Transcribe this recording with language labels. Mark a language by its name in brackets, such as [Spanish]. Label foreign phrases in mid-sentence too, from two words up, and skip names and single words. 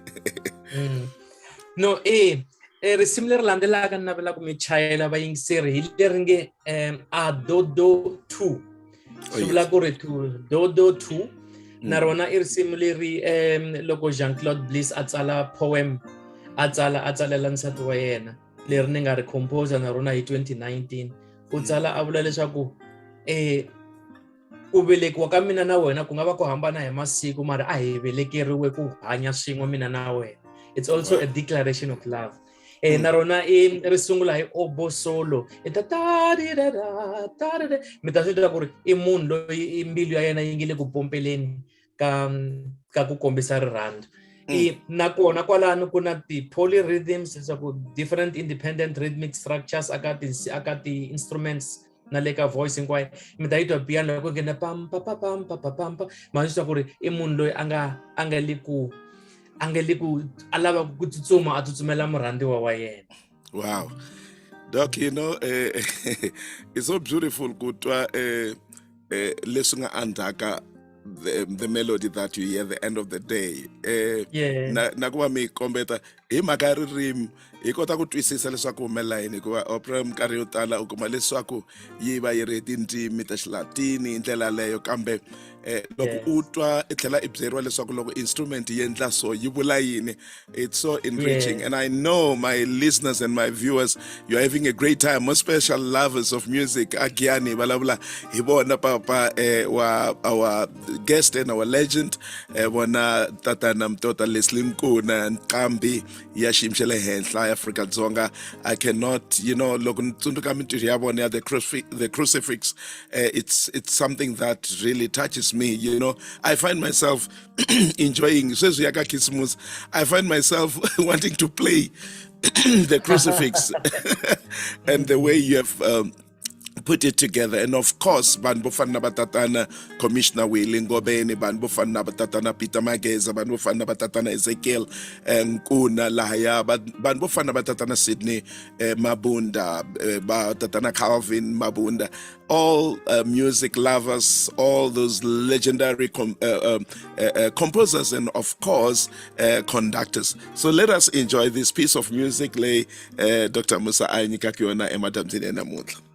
[Tsonga] No, risimu leri landzelaka ni navelaka mi chayela vayingiseri hi leri nge a dodo 2 swi vula ku ri dodo 2 na rona i risimu leri loko Jean-Claude Bliss a tsala poem a tsalela nsati wa yena leri ni nga ri composer na rona hi 2019 u tsala a vula leswaku ku velekiwa ka mina na wena ku nga va ku hambana hi masiku mara a hi velekeriwe ku hanya swin'we mina na wena. [English] It's also a declaration of love. [Tsonga] Na rona ri sungula hi obo solo mi ta swi tiva ku ri i munhu loyi mbilu ya yena yi nge le ku pompeleni ka ku kombisa rirhandzu. Nakona kwalano ku na ti-polyrhythms leswaku [English] different independent rhythmic structures [Tsonga] aka ti-instruments na le ka voice hinkwayo mi ta yi twa piano loko nghena pam pa pa pam pa pa pam pa ma swi tiva ku ri i munhu loyi a nga le ku a lava ku tsutsuma a tsutsumela murhandziwa wa yena. Wow. [English] Doc, you know, it's so beautiful [Tsonga] kutwa leswi nga andaka [English] the melody that you hear at the end of the day. [Tsonga] Na ku va mi kombeta hi mhaka ya ririmi hi kota ku twisisa leswaku humelela yini hikuva opera minkarhi yo tala u kuma leswaku yi va yi ri tindzimi ta Xilatini hi ndlela leyo kambe loko u twa i tlhela i byeriwa leswaku loko instrument yi endla so yi vula yini. [English] It's so enriching and I know my listeners and my viewers you're having a great time, most special lovers of music. [Tsonga] Agiani vulavula hi vona papa [English] our guest and our legend [Tsonga] vona tatana mtota Leslie Nkuna nqambi ya xiyimo xa le henhla ya Afrika-Dzonga. [English] I cannot, you know, [Tsonga] loko ni tsundzuka mintirho ya vona ya [English] the crucifix, it's something that really touches me, you know. I find myself enjoying [Tsonga] sweswi ya ka [English] Christmas, I find myself wanting to play the crucifix and the way you have put it together. [Tsonga] And of course vanhu vo fana na vatatana Commissioner Willie Ngobeni, vanhu vo fana na vatatana Peter Mageza, vanhu vo fana na vatatana Ezekiel Nkuna lahaya, vanhu vo fana na vatatana Sydney Mabunda, vatatana Calvin Mabunda, [English] all music lovers, all those legendary composers and of course conductors. So let us enjoy this piece of music lay Dr. [Tsonga] Musa a nyikaka yona emadambyeni namuntlha.